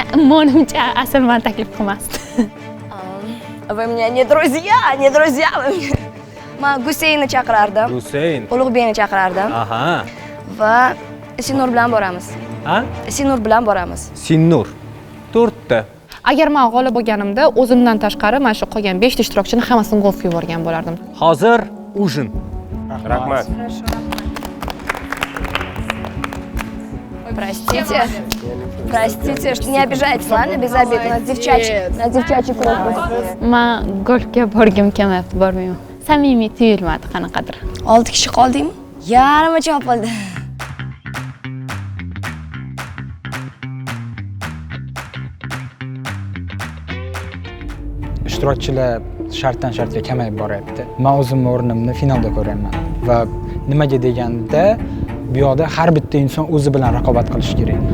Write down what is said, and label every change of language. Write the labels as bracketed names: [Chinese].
[Uzbek] Menimcha asl men taklif qilmasdi. [Russian] Вы мне не друзья, не друзья. [Uzbek] Men Guseyni chaqirardim. Guseyn. Ulug'bekni chaqirardim. Aha. Va Sinur bilan boramiz. Ha? Sinur bilan boramiz. Sinur. 4 ta. Agar men g'olib bo'lganimda, o'zimdan tashqari mana shu qolgan 5 ta ishtirokchini hammasini golfga yuborgan bo'lardim. Hozir ужин. Rahmat. [Russian] Простите, что не обижайтесь, ладно, без обид. На девчачий круг будет. [Uzbek] Men golfga borgim kelmayapti, bormayman. Samimiy tuyulmadi qanaqadir. 6 kishi qoldingmi? Yarmi chopildi. ishtirokchilar shartdan shartga kamayib boryapti. Men o'zimning o'rnimni finalda ko'ryapman va nimaga deganda bu yoqda har bitta inson o'zi bilan raqobat qilishi kerak.